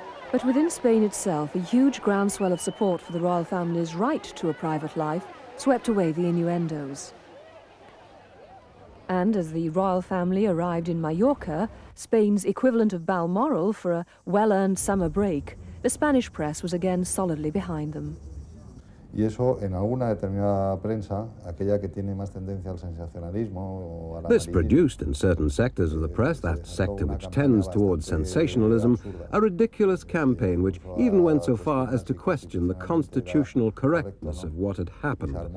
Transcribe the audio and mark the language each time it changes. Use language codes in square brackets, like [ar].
[en] But within Spain itself, a huge groundswell of support for the royal family's right to a private life swept away the innuendos. And as the royal family arrived in Mallorca, Spain's equivalent of Balmoral, for a well-earned summer break, the Spanish press was again solidly behind them. [es] Y eso en alguna determinada prensa, aquella que tiene más tendencia al sensacionalismo o al [en] This [es] amarillismo, [en] produced in certain sectors of the press, that sector which tends towards sensationalism, a ridiculous campaign which even went so far as to question the constitutional correctness of what had happened.